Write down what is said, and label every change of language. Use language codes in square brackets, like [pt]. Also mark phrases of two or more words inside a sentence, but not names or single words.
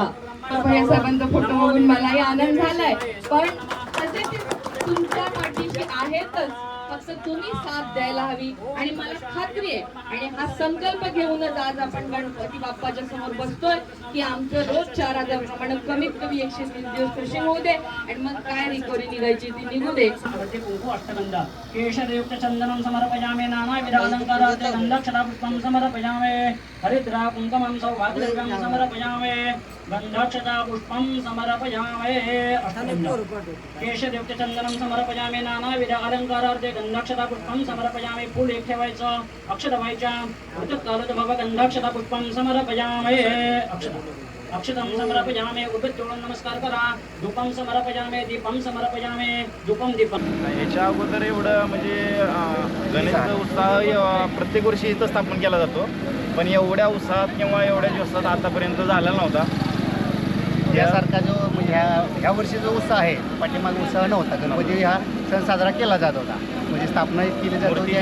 [mr] भैया साहेबांचा फोटो बघून मलाही आनंद झालाय, पण तसे ते तुमच्या पाठीशी आहेतच, फक्त तुम्ही साथ द्यायला हवी. आणि मला खात्री आहे आणि हा संकल्प घेऊनच आज आपण गणपती बाप्पाच्या समोर बसतोय की आमचं रोज 4000 प्रमाणे कमीत कमी 130 दिवस कृषी होऊ दे आणि मग काय रिकव्हरी निघायची ती निघू दे. [sa] केशरयुक्त चंदनं समर्पयामि नानाविधालङ्कारात् गन्धक्षतापुष्पं समर्पयामि हरिद्रा कुङ्कुमं सौभाग्यं समर्पयामि गन्धक्षतापुष्पं समर्पयामि केशरयुक्त चंदनं समर्पयामि नानाविधालङ्कारात् गन्धक्षतापुष्पं समर्पयामि. [mr] फूल एक ठेवायचं, अक्षता व्हायच्या, [sa] ऋतुकालात भव गन्धक्षतापुष्पं समर्पयामि. अक्षतं समर्पयामि. [mr] उभेतोळून नमस्कार करा. [sa] धूपं समर्पयामि, दीपं समर्पयामि, धूपं दीपं. [mr] याच्या अगोदर एवढं म्हणजे गणेशाचा उत्साह प्रत्येक वर्षी इथं स्थापन केला जातो, पण एवढ्या उत्साहात किंवा एवढ्या दिवसात आतापर्यंत झालेला नव्हता. यासारखा जो म्हणजे ह्या वर्षी जो उत्साह आहे, पाठीमागे उत्साह नव्हता. गणपती हा सण साजरा केला जात होता, म्हणजे स्थापना केली जात होती आणि